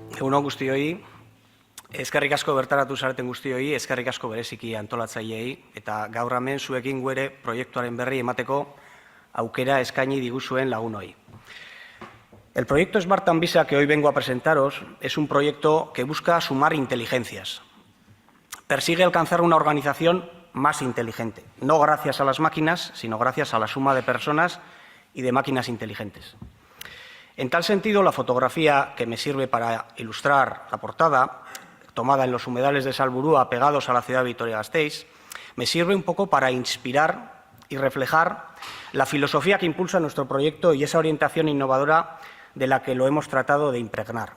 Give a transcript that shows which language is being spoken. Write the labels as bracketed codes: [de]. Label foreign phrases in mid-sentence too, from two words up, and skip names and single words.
[eu] Egun on guztioi, eskerrik asko bertaratu zareten guztioi, eskerrik asko bereziki antolatzaileei, eta gaur hemen zuekin guere proiektuaren berri emateko aukera eskaini diguzuen lagunoi. [es] El proyecto Smart Anvisa que hoy vengo a presentaros es un proyecto que busca sumar inteligencias. Persigue alcanzar una organización más inteligente, no gracias a las máquinas, sino gracias a la suma de personas y de máquinas inteligentes. En tal sentido, la fotografía que me sirve para ilustrar la portada, tomada en los humedales de Salburua pegados a la ciudad de Vitoria-Gasteiz, me sirve un poco para inspirar y reflejar la filosofía que impulsa nuestro proyecto y esa orientación innovadora de la que lo hemos tratado de impregnar.